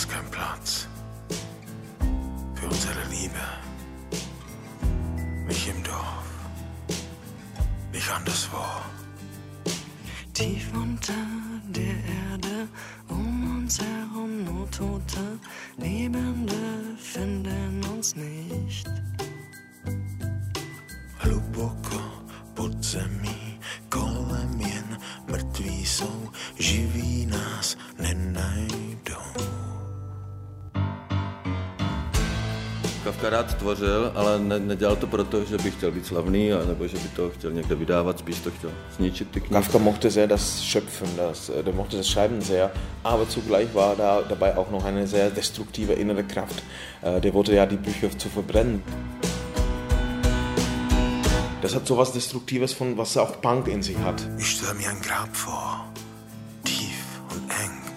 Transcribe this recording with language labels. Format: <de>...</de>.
<de>Platz für unsere Liebe, mich im Dorf, mich anderswo. Tief unter der Erde, um uns herum nur Tote, Lebende finden uns nicht.</de> <cs>Luboko pod zemí, kolem jen mrtví jsou, živí nás nenajdou. Kafka rád tvořil, ale nedělal to proto, že by chtěl být slavný, nebo že by to chtěl někde vydávat, spíš to chtěl zničit ty knihy.</cs> <de>Kafka mochte sehr das Schöpfen, der mochte das Schreiben sehr, aber zugleich war da dabei auch noch eine sehr destruktive innere Kraft. Der wollte ja die Bücher zu verbrennen. Das hat sowas Destruktives, von was auch Punk in sich hat. Ich stelle mir ein Grab vor, tief und eng.</de>